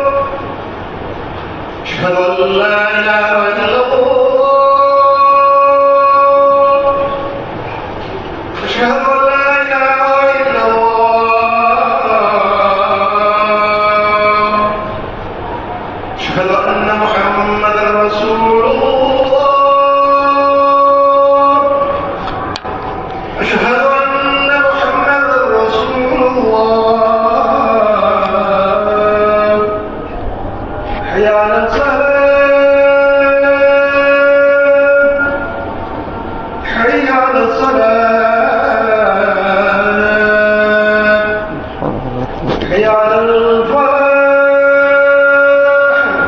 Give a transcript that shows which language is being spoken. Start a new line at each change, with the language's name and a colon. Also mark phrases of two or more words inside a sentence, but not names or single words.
Arabic: أشهد أن لا إله إلا الله، أشهد أن لا إله إلا الله، أشهد أن محمدا رسول الله. أشهد أن محمدا رسول الله. حي على الصلاة، حي على الصلاة، حي على الفلاح،